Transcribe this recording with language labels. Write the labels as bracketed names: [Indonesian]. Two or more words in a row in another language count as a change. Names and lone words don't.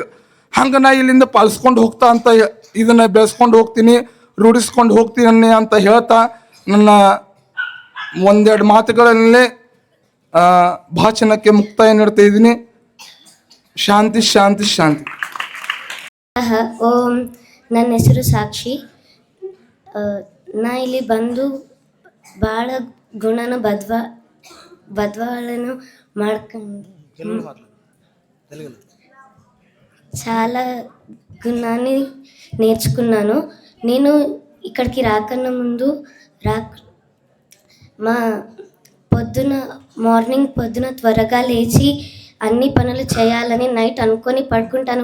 [Kannada] ಹಂಗೆ ನಾ ಇಲ್ಲಿಂದ ಪಾಲಿಸ್ಕೊಂಡು ಹೋಗ್ತಾ ಅಂತ ಇದನ್ನ ಬೆಳೆಸ್ಕೊಂಡು ಹೋಗ್ತೀನಿ, ರೂಢಿಸ್ಕೊಂಡು ಹೋಗ್ತೀನಿ ಅಂತ ಹೇಳ್ತಾ ನನ್ನ ಒಂದೆರಡು ಮಾತುಗಳಲ್ಲೇ ಭಾಷಣಕ್ಕೆ ಮುಕ್ತಾಯ ನೀಡ್ತಾ ಇದ್ದೀನಿ. ಶಾಂತಿ ಶಾಂತಿ ಶಾಂತಿ. ಓಂ, ನನ್ನ ಹೆಸರು ಸಾಕ್ಷಿ. ನಾ ಇಲ್ಲಿ ಬಂದು ಭಾಳ ಗುಣನ ಬದಲಾವಣೆ ಮಾಡ್ಕೊಂಡು [Telugu] చాలా గుణాన్ని నేర్చుకున్నాను. నేను ఇక్కడికి రాకన్నా ముందు పొద్దున త్వరగా లేచి అన్ని పనులు చేయాలని నైట్ అనుకొని పడుకుంటాను.